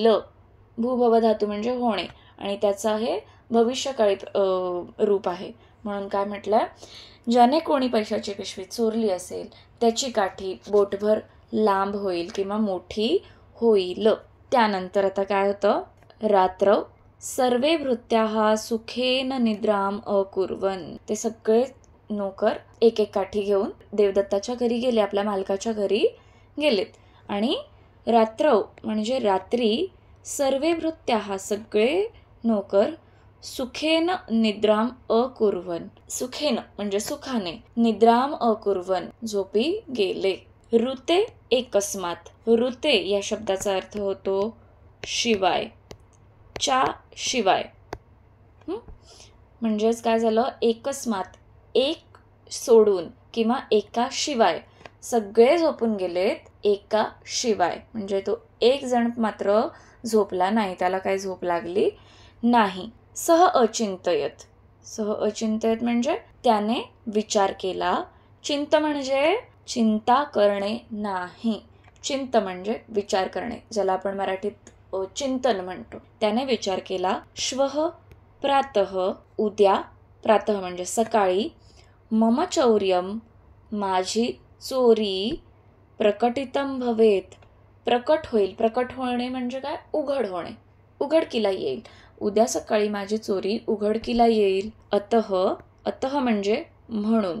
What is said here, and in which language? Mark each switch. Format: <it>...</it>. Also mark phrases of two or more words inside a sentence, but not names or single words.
<mr>भूभव धातू म्हणजे होणे आणि त्याचा हे भविष्यकाळी रूप आहे. म्हणून काय म्हटलंय? ज्याने कोणी पैशाची पिशवी चोरली असेल त्याची काठी बोटभर लांब होईल किंवा मोठी होईल. त्यानंतर आता काय होतं?</mr> <sa>रात्र सर्वे भृत्याः सुखेन निद्राम अकुर्वन्.</sa> <mr>ते सगळे नोकर एक एक काठी घेऊन देवदत्ताच्या घरी गेले, आपल्या मालकाच्या घरी गेलेत. आणि रात्र म्हणजे रात्री,</mr> <sa>सर्वे भृत्याः</sa> <mr>सगळे नोकर,</mr> <sa>सुखेन निद्राम अकुर्वन्.</sa> <mr>सुखेन म्हणजे सुखाने,</mr> <sa>निद्राम अकुर्वन्</sa> <mr>झोपी गेले.</mr> <sa>ऋते एकस्मात.</sa> <mr>ऋते या शब्दाचा अर्थ होतो शिवाय, च्या शिवाय. म्हणजेच काय झालं? एकस्मात एक सोडून किंवा एका शिवाय सगळे झोपून गेलेत. एका शिवाय म्हणजे तो एक जण मात्र झोपला नाही, त्याला काही झोप लागली नाही.</mr> <sa>सह अचिंतयत. सह अचिंतयत</sa> <mr>म्हणजे त्याने विचार केला. चिंत म्हणजे चिंता करणे नाही. चिंत म्हणजे विचार करणे, ज्याला आपण मराठीत चिंतन म्हणतो. त्याने विचार केला.</mr> <sa>श्वः प्रातः</sa> <mr>उद्या, प्रातः म्हणजे सकाळी,</mr> <sa>मम चौर्यम</sa> <mr>माझी चोरी,</mr> <sa>प्रकटितम भवेत</sa> <mr>प्रकट होईल. प्रकट होणे म्हणजे काय? उघड होणे, उघडकीला येईल. उद्या सकाळी माझी चोरी उघडकीला येईल. अतः, अतः म्हणजे म्हणून.</mr>